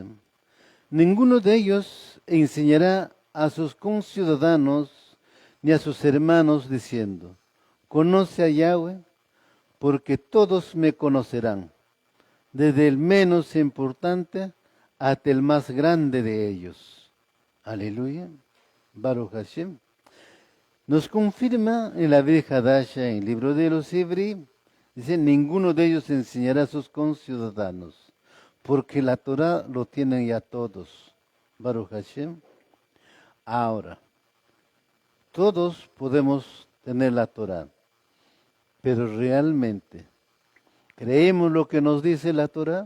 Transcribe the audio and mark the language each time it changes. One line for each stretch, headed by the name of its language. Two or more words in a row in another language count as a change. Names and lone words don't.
Spanish: Ninguno de ellos enseñará a sus conciudadanos, ni a sus hermanos, diciendo, conoce a Yahweh, porque todos me conocerán, desde el menos importante hasta el más grande de ellos.
Hebrew: הללויה. ברוך השם.
Spanish: Nos confirma en la Vieja Dasha, en el libro de los Hebreos, dice, ninguno de ellos enseñará a sus conciudadanos, porque la Torah lo tienen ya todos.
Hebrew: ברוך השם.
Spanish: Ahora, todos podemos tener la Torah, pero realmente, ¿creemos lo que nos dice la Torah?